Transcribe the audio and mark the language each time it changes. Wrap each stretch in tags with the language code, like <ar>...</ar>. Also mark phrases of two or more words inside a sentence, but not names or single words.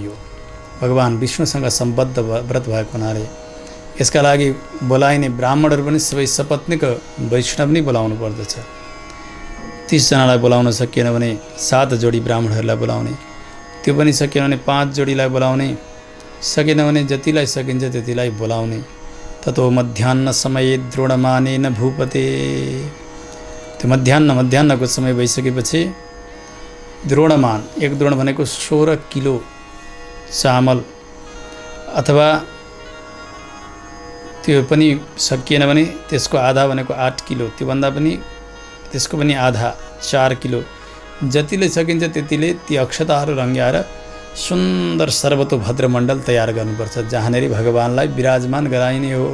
<ne>यो भगवान विष्णुसँग सम्बद्ध व्रत भएको हुनाले यसका लागि बोलाइने ब्राह्मणहरू पनि सबै सपत्नीक वैष्णव नै बोलाउनु पर्दछ। 30 जनालाई बोलाउन सकिएन भने 7 जोडी ब्राह्मणहरूलाई बोलाउने, त्यो पनि सकिएन भने 5 जोडीलाई बोलाउने, सकेन भने जतिलाई सकिन्छ त्यतिलाई बोलाउने।</ne> <sa>ततो मध्याह्न समये द्रोणमानेन भूपते।</sa> <ne>त्यो मध्याह्नको समय भइसकेपछि द्रोणमान, एक द्रोण भनेको 16 किलो चामल, अथवा त्यो पनि सकिएन भने त्यसको आधा भनेको 8 किलो, त्योभन्दा पनि त्यसको पनि आधा 4 किलो, जतिले सकिन्छ त्यतिले ती अक्षताहरू रङ्ग्याएर सुन्दर सर्वतोभद्र मण्डल तयार गर्नुपर्छ, जहाँनेरि भगवानलाई विराजमान गराइने हो।</ne>